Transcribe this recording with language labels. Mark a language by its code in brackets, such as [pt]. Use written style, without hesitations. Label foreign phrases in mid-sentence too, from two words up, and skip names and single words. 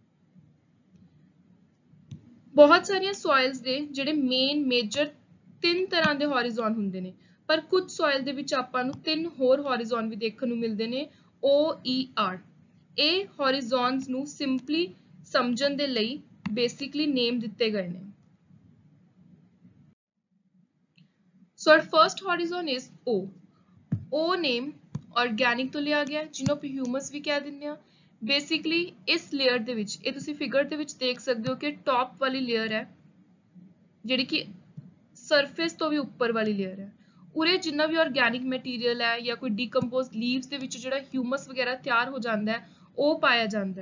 [pa] ਬਹੁਤ ਸਾਰੀਆਂ ਸੋਇਲਸ ਦੇ ਜਿਹੜੇ ਮੇਜਰ 3 ਤਰ੍ਹਾਂ ਦੇ ਹੌਰੀਜ਼ੋਨ ਹੁੰਦੇ ਨੇ, ਪਰ ਕੁਝ ਸੋਇਲ ਦੇ ਵਿੱਚ ਆਪਾਂ ਨੂੰ 3 ਹੋਰ ਹੌਰੀਜ਼ੋਨ ਵੀ ਦੇਖਣ ਨੂੰ ਮਿਲਦੇ ਨੇ, OER। ਇਹ ਹੌਰੀਜ਼ੋਨਸ ਨੂੰ ਸਿੰਪਲੀ ਸਮਝਣ ਦੇ ਲਈ [en] basically name [pa] ਦਿੱਤੇ ਗਏ ਨੇ। [en] So our first horizon is O. O name organic [pa] ਤੋਂ ਲਿਆ ਗਿਆ, ਜਿਹਨੂੰ ਆਪਾਂ ਹਿਊਮਸ ਵੀ ਕਹਿ ਦਿੰਦੇ ਆ। ਬੇਸਿਕਲੀ ਇਸ ਲੇਅਰ ਦੇ ਵਿੱਚ, ਇਹ ਤੁਸੀਂ ਫਿਗਰ ਦੇ ਵਿੱਚ ਦੇਖ ਸਕਦੇ ਹੋ ਕਿ ਟੌਪ ਵਾਲੀ ਲੇਅਰ ਹੈ ਜਿਹੜੀ ਕਿ ਸਰਫੇਸ ਤੋਂ ਵੀ ਉੱਪਰ ਵਾਲੀ ਲੇਅਰ ਹੈ। ਉਰੇ ਜਿੰਨਾ ਵੀ [en] organic material [pa] ਹੈ ਜਾਂ ਕੋਈ [en] decompose leaves [pa] ਦੇ ਵਿੱਚ ਜਿਹੜਾ ਹਿਊਮਸ ਵਗੈਰਾ ਤਿਆਰ ਹੋ ਜਾਂਦਾ ਹੈ ਉਹ ਪਾਇਆ ਜਾਂਦਾ ਹੈ।